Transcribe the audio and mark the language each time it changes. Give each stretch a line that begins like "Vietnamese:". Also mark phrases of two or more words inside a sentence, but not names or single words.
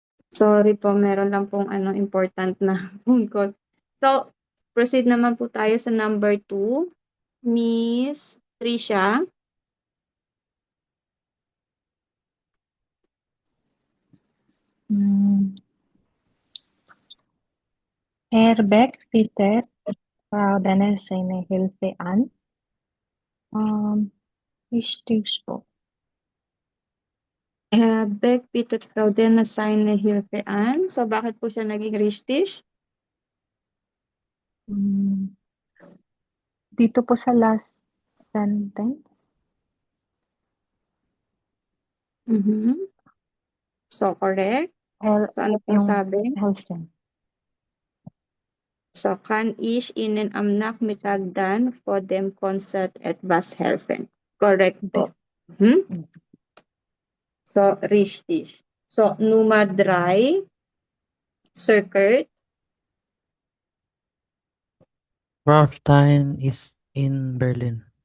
Filipino: Sorry po, meron lang pong important na
English: phone call.
Filipino: So, proceed naman po tayo sa number 2. Miss Trisha.
German: Herbert Peter Fraudener seine Hilfe an.
Filipino: Richtig po.
German: Beck bittet Frau Denner seine Hilfe an.
Filipino: So, bakit po siya naging richtig? Dito po sa
English: last sentence.
Filipino: So, correct. So, ano po Yung sabi?
German: Helfen. So, kann ich Ihnen am Nachmittag dann vor dem Konzert etwas helfen?
Filipino: Correct po. So, richtig. So, Nummer 3, Sir Kurt.
English: Rammstein is in Berlin.